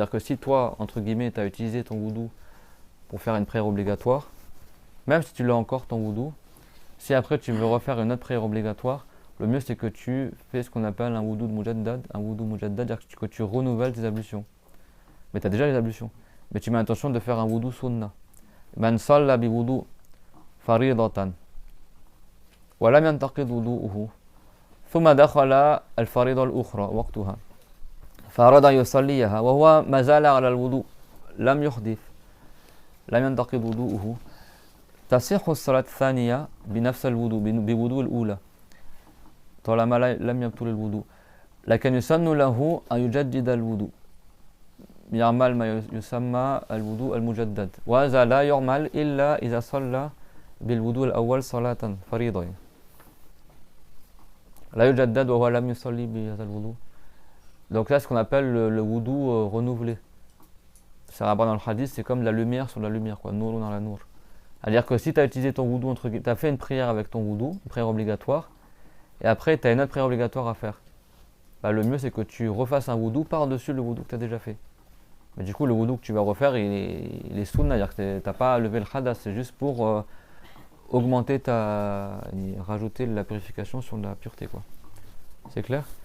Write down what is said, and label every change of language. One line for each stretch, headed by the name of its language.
French: C'est-à-dire que si toi, entre guillemets, tu as utilisé ton wudu pour faire une prière obligatoire, même si tu l'as encore ton wudu, si après tu veux refaire une autre prière obligatoire, le mieux c'est que tu fais ce qu'on appelle un wudu de mujaddad, c'est-à-dire que tu renouvelles tes ablutions. Mais tu as déjà les ablutions. Mais tu mets l'intention de faire un wudu sunna.
Arabic: Man salla bi wudu faridatan wa lam yantaqid wudu'uhu thumma dakhala al-farida al-ukhra waqtaha فأراد أن يصليها وهو ما زال على الوضوء لم يحدث لم ينتقض وضوءه تصح الصلاة الثانية بنفس الوضوء بوضوء الأولى طالما لم يبطل الوضوء لكن يسن له أن يجدد الوضوء يعمل ما يسمى الوضوء المجدد وهذا لا يعمل إلا إذا صلى بالوضوء الأول صلاة فريضة لا يجدد وهو لم يصلي بهذا الوضوء.
French: Donc là, ce qu'on appelle le wudu renouvelé. Ça va dans le hadith, c'est comme la lumière sur la lumière, quoi. Nour dans la nour. C'est-à-dire que si tu as utilisé ton wudu, tu as fait une prière avec ton wudu, une prière obligatoire, et après tu as une autre prière obligatoire à faire. Bah, le mieux c'est que tu refasses un wudu par-dessus le wudu que tu as déjà fait. Mais du coup, le wudu que tu vas refaire, il est sunna, c'est-à-dire que tu n'as pas à lever le hadas, c'est juste pour augmenter rajouter la purification sur la pureté, quoi. C'est clair?